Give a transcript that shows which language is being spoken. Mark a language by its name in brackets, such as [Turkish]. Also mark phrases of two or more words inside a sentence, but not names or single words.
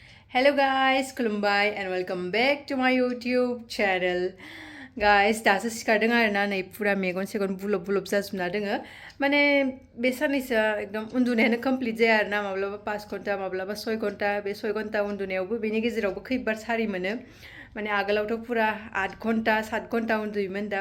[English] Hello guys, Kulumbai and welcome back to my YouTube channel. Guys, [Bodo] दासो सिखारदों आरोना नै पुरा मेगन सेगन बुलब बुलब जाजोबना दोङो माने बे साननैसोआ एकदम उन्दुनायानो कमप्लिट जाया आरोना माब्लाबा 5 घन्टा माब्लाबा 6 घन्टा बे 6 घन्टा उन्दुनायावबो बेनि गेजेरावबो खैबार सारि मोनो माने आगोलावथ' पुरा 8 घन्टा 7 घन्टा उन्दुयोमोन दा